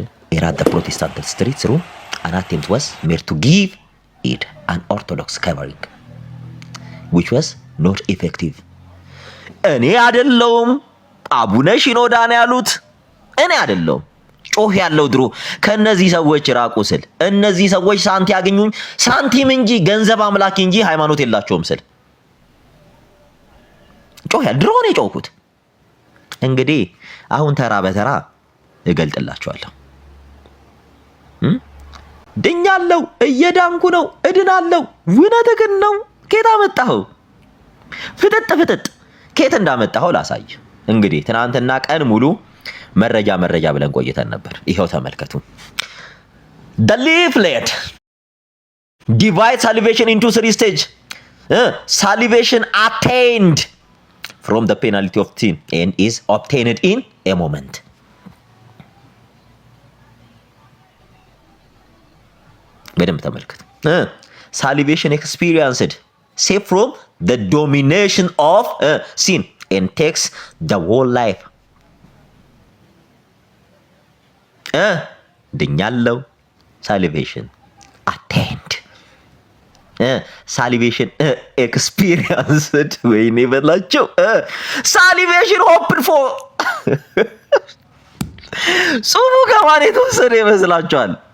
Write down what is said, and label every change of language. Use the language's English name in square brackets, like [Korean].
[English] Era the Protestant spirit through an attempt was made to give it an orthodox covering which was not effective. [Amharic] እኔ አይደለሁም አቡነ ሽኖዳ ነው ያሉት። እኔ አይደለሁም ጮህ ያለው ድሮ ከነዚህ ሰዎች ራቁ ስል እነዚህ ሰዎች ሳንቲ ያገኙኝ ሳንቲም እንጂ ገንዘብ አምላኪ እንጂ ሃይማኖት የላቸውም ስል ጮህ ያለው ድሮ ነው የጮህኩት። እንግዲህ አሁን ተራ በተራ እገልጥላችኋለሁ። ድኛለሁ፣ እየዳንኩ ነው፣ እድናለሁ። እውነትህን ነው። ከየት አመጣኸው? ፍጥጥ ከየት እንዳመጣኸው ላሳይ። እንግዲህ ትናንትና ቀን ሙሉ መረጃ ብለን ቆይተን ነበር። ይሄው ተመልከቱ። [English] The leaflet divides salvation into three stages. Salvation attained from the penalty of sin and is obtained in a moment. [Amharic] በደንብ ተመልከቱ። [English] Salvation experienced saved from the domination of sin and takes the whole life. [Amharic] ድኛለሁ [English] salvation attained salvation experienced [Amharic] ወይኔ በላቸው [English] salvation hoped for [Amharic] ጾሙ ከማን የተወሰደ ይመስላችኋል?